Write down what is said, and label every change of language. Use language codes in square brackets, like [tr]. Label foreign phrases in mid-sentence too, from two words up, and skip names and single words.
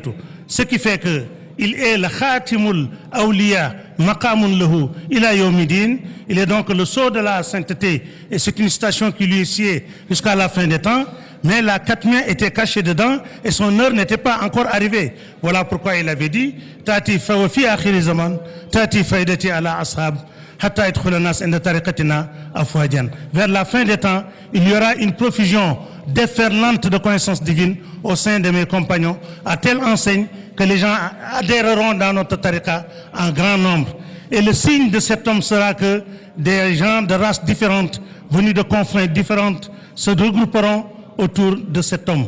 [fr] Ce qui fait que il est le [ar] خاتم الأولياء مقام له إلى يوم الدين. [fr] Il est donc le sceau de la sainteté et c'est une station qui lui est sciée jusqu'à la fin des temps. Mais la Katmia était cachée dedans et son heure n'était pas encore arrivée. Voilà pourquoi il avait dit [ar] تأتي ف في آخر الزمان تأتي فيضتي على أصحاب حتى يدخل الناس عند طريقتنا أفواجا. [fr] Vers la fin des temps, il y aura une profusion déferlante de connaissances divines au sein de mes compagnons, à telle enseigne que les gens adhéreront dans notre tariqa en grand nombre. Et le signe de cet homme sera que des gens de races différentes, venus de confrères différentes, se regrouperont autour de cet homme.